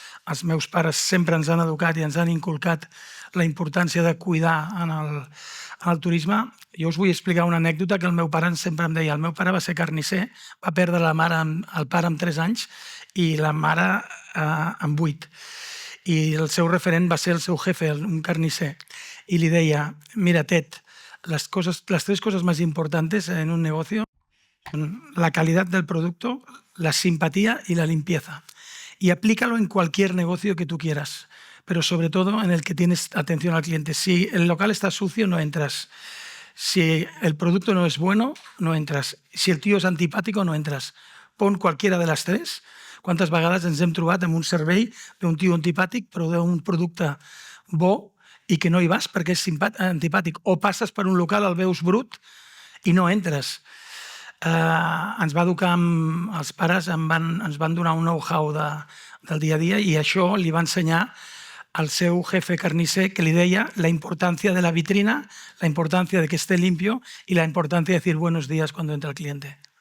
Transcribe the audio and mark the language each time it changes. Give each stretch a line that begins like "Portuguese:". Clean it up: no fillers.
Catalan: Els meus pares sempre ens han educat i ens han inculcat la importància de cuidar en el turisme. Jo us vull explicar una anècdota que el meu pare sempre em deia. El meu pare va ser carnisser, va perdre el pare amb 3 anys i la mare amb 8. I el seu referent va ser el seu jefe, un carnisser.
Spanish: Y le deia, mira, Ted, las 3 cosas más importantes en un negocio son la calidad del producto, la simpatía y la limpieza. Y aplícalo en cualquier negocio que tú quieras, pero sobre todo en el que tienes atención al cliente. Si el local está sucio, no entras. Si el producto no es bueno, no entras. Si el tío es antipático, no entras. Pon cualquiera de las 3.
Catalan: Quantes vegades ens hem trobat amb un servei d'un tio antipàtic però d'un producte bo i que no hi vas perquè és antipàtic, o passes per un local, el veus brut i no entres. Ens va educar, els pares ens van donar un know-how del dia a dia i això li va ensenyar al seu jefe carnisser, que li deia la importància de la vitrina, la importància de que
Spanish: esté limpio
Catalan: i la importància de
Spanish: decir buenos días cuando entra el cliente.